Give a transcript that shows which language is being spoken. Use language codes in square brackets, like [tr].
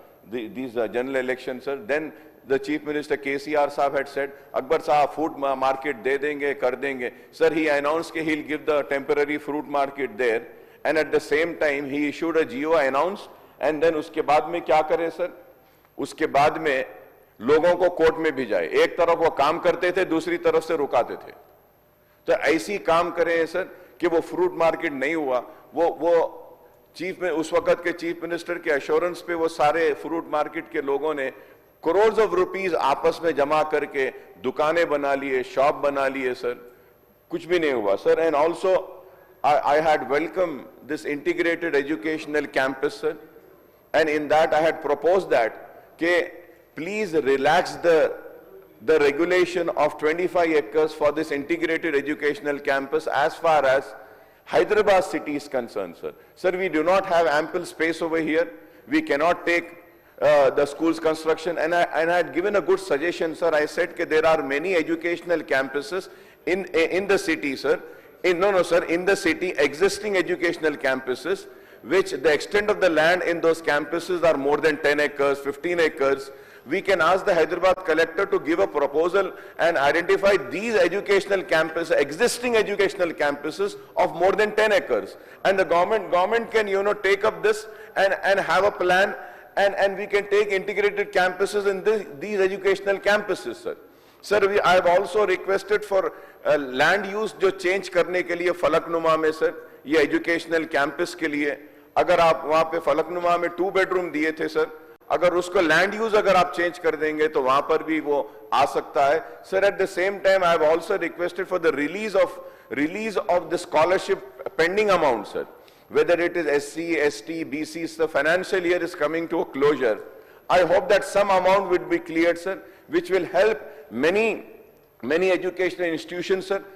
[en] these general elections, sir. Then the Chief Minister KCR Saab had said, Akbar Saab, food market [hi] de denge, kar denge. [en] Sir, he announced that he'll give the temporary fruit market there, and at the same time he issued a GO, announced, and then [hi] uske baad mein kya kare, [en] sir? [hi] Uske baad mein लोगों को court में भिजाए, एक तरफ वो काम करते थे, दूसरी तरफ से रुकाते थे। तो ऐसी काम करें सर कि वो फ्रूट मार्केट नहीं हुआ, वो चीफ में उस वक्त के चीफ मिनिस्टर के एश्योरेंस पे वो सारे फ्रूट मार्केट के लोगों ने करोड़ ऑफ रुपीस आपस में जमा करके दुकानें बना लिए, शॉप बना लिए सर, कुछ भी नहीं हुआ sir. [en] And also I had welcomed this integrated educational campus, sir, and in that I had proposed that please relax the regulation of 25 acres for this integrated educational campus as far as Hyderabad city is concerned, sir. Sir, we do not have ample space over here. We cannot take the school's construction, and I had given a good suggestion, sir. I said that there are many educational campuses in the city, sir. In the city, existing educational campuses, which the extent of the land in those campuses are more than 10 acres, 15 acres. We can ask the Hyderabad collector to give a proposal and identify these educational campuses, existing educational campuses of more than 10 acres. And the government can, take up this and have a plan, and we can take integrated campuses in these educational campuses, sir. Sir, I have also requested for land use [hi] जो change करने के लिए फलकनुमा में sir, ये educational campus के लिए, अगर आप वहाँ पे फलकनुमा में 2 bedroom दिए थे सर, अगर उसको land use अगर आप change कर देंगे तो वहाँ पर भी वो आ सकता है sir. [en] At the same time, I have also requested for the release of the scholarship pending amount, sir. Whether it is SC, ST, BC, the financial year is coming to a closure. I hope that some amount would be cleared, sir, which will help many educational institutions, sir.